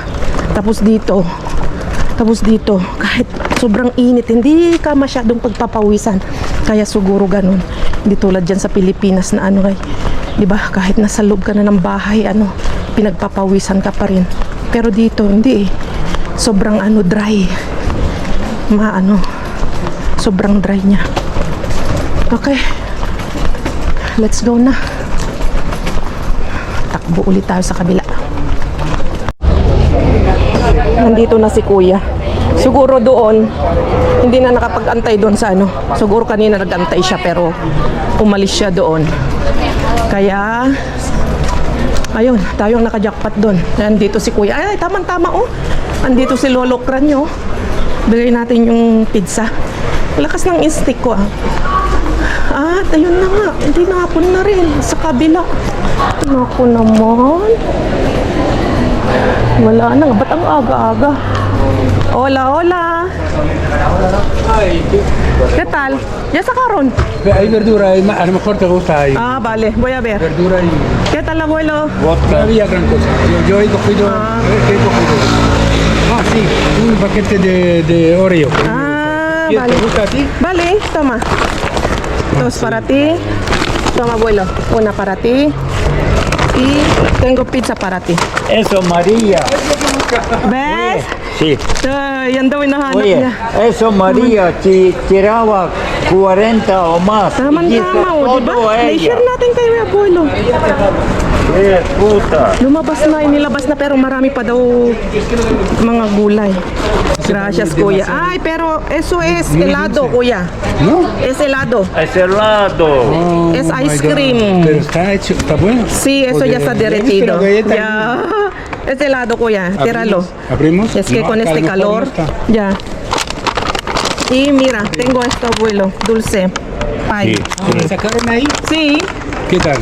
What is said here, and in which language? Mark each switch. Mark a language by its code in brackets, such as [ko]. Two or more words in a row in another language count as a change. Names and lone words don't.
[tl] Tapos dito, kahit sobrang init, hindi ka masyadong pagpapawisan. Kaya siguro ganun. Hindi tulad dyan sa Pilipinas na ano, di ba, kahit nasa loob ka na ng bahay, ano, pinagpapawisan ka pa rin. Pero dito, hindi eh. Sobrang ano, dry. Sobrang dry niya. [en] Okay. Let's go na. [tl] Takbo ulit tayo sa kabila. Nandito na si Kuya. Siguro doon, hindi na nakapag-antay doon sa ano. Siguro kanina nag-antay siya pero umalis siya doon. Kaya, ayun, tayong naka-jackpot doon. Nandito si Kuya. Ay, tama-tama oh. Andito si Lolo Kranyo. Bigay natin yung pizza. Lakas ng instinct ko ah. At ayun na nga, hindi nakapon na rin sa kabila. Naku naman. Wala na, ba't ang aga-aga? [es] Hola, hola. ¿Qué tal? ¿Ya sacaron? Hay verdura, a lo mejor te gusta ahí. Ah, vale, voy a ver. Verdura y ¿Qué tal, abuelo? vodka. No había gran cosa. Yo he cogido, sí, un paquete de Oreo. Ah, ¿Te vale. gusta a ti? Vale, toma. Dos para ti. Toma, abuelo. Una para ti. Y tengo pizza para ti. Eso, María. ¿Ves? Sí. [tl] Ay, yan daw hinahanap [es] Oye, [tl] niya. [es] eso, María, si tiraba 40 o más. [tl] Tama-tama, o, diba? [es] Todo ella. [tl] Na-share natin kay abuelo. [es] Puta. [tl] Lumabas na, inilabas na, pero marami pa daw mga gulay. [es] Gracias, Kuya. Ay, pero eso es helado, Kuya. ¿No? Es helado. Es helado. [en] Oh, [es] Es [en] my ice God. cream. [es] Pero está hecho, está bueno. Sí, eso Porque ya está ya he visto derretido. la galleta. Ya. Es helado, Kuya. Tíralo. ¿Abrimos? Es que No, con acá a este lo mejor calor, no está. ya. Y mira, tengo esto, abuelo, dulce. Pie. ¿Lo sacaron ahí? Sí, ¿Qué tal?